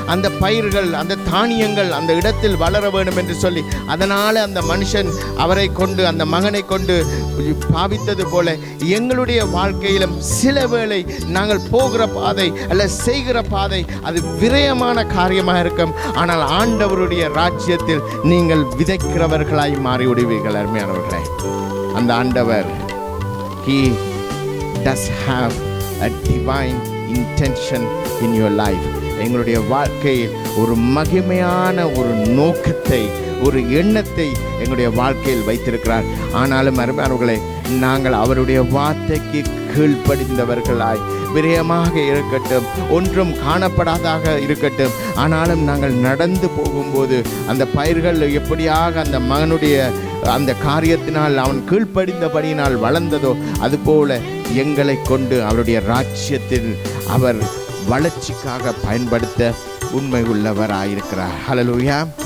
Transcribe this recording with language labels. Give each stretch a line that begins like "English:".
Tamil: அந்த பயிர்கள், அந்த தானியங்கள் அந்த இடத்தில் வளர வேண்டும் என்று சொல்லி, அதனால் அந்த மனுஷன் அவரை கொண்டு, அந்த மகனை கொண்டு பாவித்தது போல எங்களுடைய வாழ்க்கையிலும் சில வேளை நாங்கள் போகிற பாதை அல்ல செய்கிற பாதை அது விரயமான காரியமாக இருக்கும். ஆனால் ஆண்டவருடைய ராஜ்யத்தில் நீங்கள் விதைக்கிறவர்களாய் மாறிவிடுவீர்கள். அருமையானவர்களே, அந்த ஆண்டவர்
English: he does have a divine intention in your life.
Tamil: எங்களுடைய வாழ்க்கையில் ஒரு மகிமையான ஒரு நோக்கத்தை, ஒரு எண்ணத்தை எங்களுடைய வாழ்க்கையில் வைத்திருக்கிறார். ஆனாலும் அருமையானவர்களே, நாங்கள் அவருடைய வார்த்தைக்கு கீழ்ப்படிந்தவர்களாய் விரயமாக இருக்கட்டும், ஒன்றும் காணப்படாதாக இருக்கட்டும், ஆனாலும் நாங்கள் நடந்து போகும்போது அந்த பயிர்கள் எப்படியாக அந்த மகனுடைய அந்த காரியத்தினால் அவன் கீழ்ப்படிந்தபடியினால் வளர்ந்ததோ அதுபோல எங்களை கொண்டு அவருடைய ராஜ்யத்தில் அவர் வளர்ச்சிக்காக பயன்படுத்த உண்மை உள்ளவராயிருக்கிறார். ஹல்லேலூயா.